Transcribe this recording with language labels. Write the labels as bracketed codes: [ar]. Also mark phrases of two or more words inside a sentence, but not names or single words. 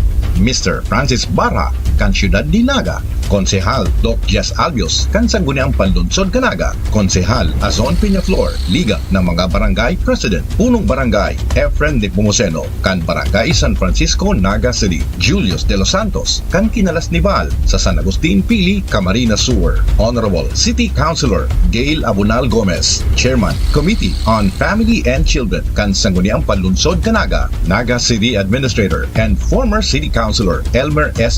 [bik] Mr. Francis Barra, kan Ciudad de Naga, Konsehal Doc Jess Albios, kan Sangguniang Panlunsod Canaga, Konsehal Azon Peñaflor, Liga ng mga Barangay President, Punong Barangay Efren de Pomoceno, kan Barangay San Francisco, Naga City, Julius de los Santos, kan Kinalas Nival, sa San Agustin Pili, Camarines Sur, [en] Honorable City Councilor [bik] Gail Abunal Gomez, [en] Chairman Committee on Family and Children, [bik] kan Sangguniang Panlunsod Canaga, [en] Naga City Administrator and former City Councilor [bik] Elmer S.